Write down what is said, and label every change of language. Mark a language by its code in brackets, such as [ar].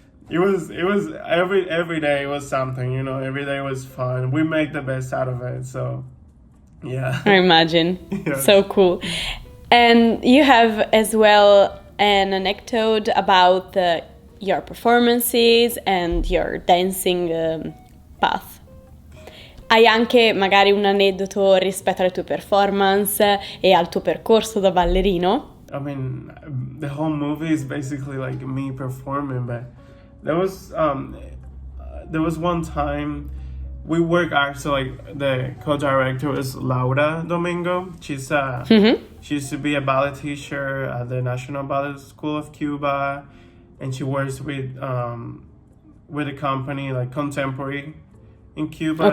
[en] It was every day it was something, you know, every day was fun. We make the best out of it, so yeah. I imagine. Yes. So cool. And you have as well an anecdote about your performances and your dancing path. [it] Hai anche magari un aneddoto rispetto alle tue performance e al tuo percorso da ballerino? [en] I mean, the whole movie is basically like me performing, but there was one time we work actually, like the co-director is Laura Domingo. She used to be a ballet teacher at the National Ballet School of Cuba, and she works with a company like Contemporary in Cuba.